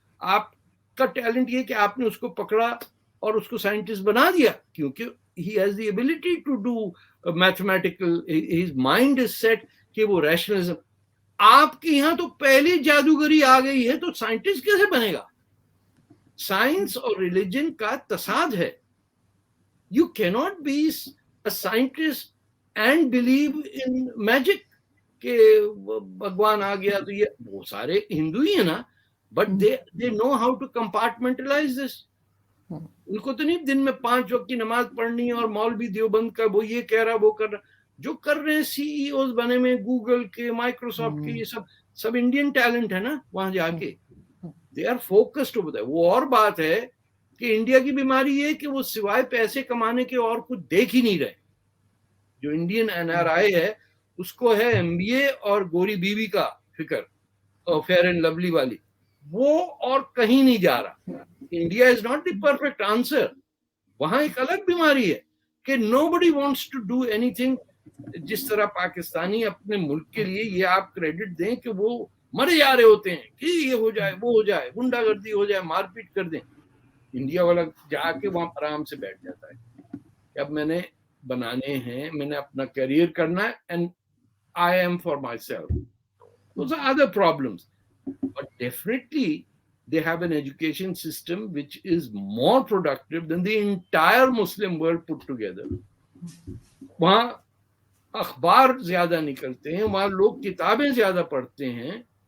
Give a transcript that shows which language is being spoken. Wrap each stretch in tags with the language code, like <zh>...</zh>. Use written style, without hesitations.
<ur>آپ کا ٹیلنٹ یہ کہ آپ نے اس کو پکڑا اور اس کو سائنٹسٹ بنا دیا، کیونکہ</ur> <en>he has the ability to do mathematical, his mind is set</en> <ur>کہ وہ ریشنلزم. آپ کے یہاں تو پہلی جادوگری آ گئی ہے تو سائنٹسٹ کیسے بنے گا؟ سائنس اور ریلیجن کا تصاد ہے.</ur> <en>You cannot be a scientist and believe in magic</en> <ur>کہ بھگوان آ گیا تو یہ. وہ سارے ہندو ہی ہیں نا،</ur> <en>But they know how to compartmentalize this.</en> <ur>ان کو تو نہیں دن میں 5 وقت کی نماز پڑھنی اور مولوی دیوبند کا وہ یہ کہہ رہا وہ کر رہا. جو کر رہے ہیں CEOs بنے میں گوگل کے، مائکروسافٹ کے، یہ سب انڈین ٹیلنٹ ہے نا وہاں جا کے.</ur> <en>They are focused over that.</en> <ur>وہ اور بات ہے کہ انڈیا کی بیماری یہ کہ وہ سوائے پیسے کمانے کے اور کچھ دیکھ ہی نہیں رہے. جو انڈین NRI ہے اس کو ہے MBA اور گوری بیوی کا فکر اور فیئر اینڈ لولی والی، وہ اور کہیں نہیں جا رہا.</ur> <en>India is not the perfect answer.</en> <ur>وہاں ایک الگ بیماری ہے کہ</ur> <en>nobody wants to do anything.</en> <ur>جس طرح پاکستانی اپنے ملک کے لیے یہ آپ کریڈٹ دیں کہ وہ مرے جا رہے ہوتے ہیں کہ یہ ہو جائے وہ ہو جائے, گنڈا گردی ہو جائے, مار پیٹ کر دیں. انڈیا والا جا کے وہاں پر آرام سے بیٹھ جاتا ہے کہ اب میں نے بنانے ہیں, میں نے اپنا کیریئر کرنا ہے,</ur> <en>And I am for myself. Those are other problems. But definitely they have an education system which is more productive than the entire Muslim world put together.</en> <ur>وہاں اخبار زیادہ نکلتے ہیں, وہاں لوگ کتابیں زیادہ پڑھتے ہیں.</ur>